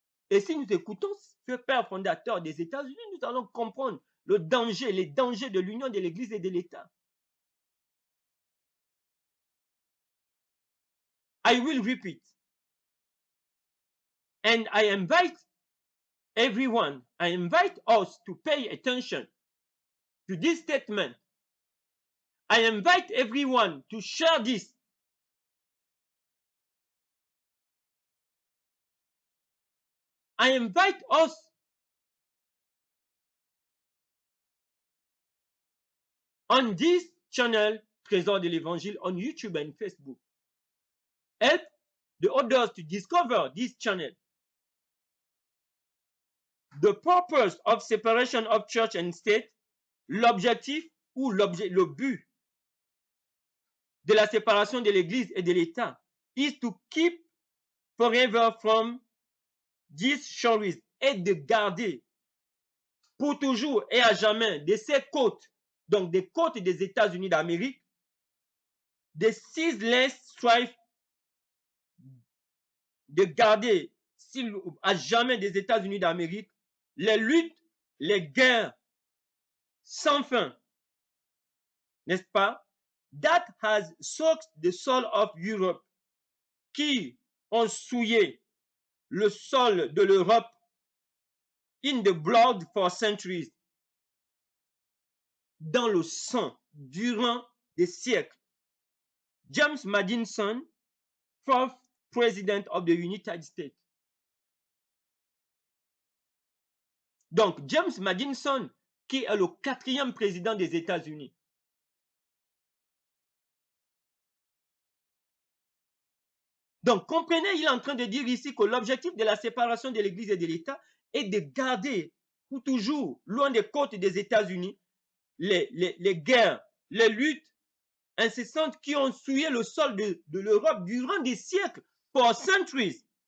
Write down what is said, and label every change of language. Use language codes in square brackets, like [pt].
[fr] Et si nous écoutons ce père fondateur des États-Unis, nous allons comprendre les dangers de l'union de l'Église et de l'État. [en] I will repeat. And I invite everyone, I invite us to pay attention to this statement. I invite everyone to share this. I invite us on this channel, Trésor de l'Évangile, on YouTube and Facebook. Help the others to discover this channel. The purpose of separation of church and state, [fr] l'objectif ou le but de la séparation de l'Église et de l'État [en] is to keep forever from these shores, [fr] et de garder pour toujours et à jamais de ces côtes, donc des côtes des États-Unis d'Amérique, [en] the ceaseless strife, [fr] de garder à jamais des États-Unis d'Amérique, les luttes, les guerres sans fin, n'est-ce pas? [en] That has soaked the soul of Europe, [fr] qui ont souillé le sol de l'Europe [en] in the blood for centuries, [fr] dans le sang, durant des siècles. [en] James Madison, fourth President of the United States. [fr] Donc, James Madison, qui est le 4e président des États-Unis. Donc, comprenez, il est en train de dire ici que l'objectif de la séparation de l'Église et de l'État est de garder pour toujours, loin des côtes des États-Unis, les guerres, les luttes incessantes qui ont souillé le sol de l'Europe durant des siècles, [en] for centuries.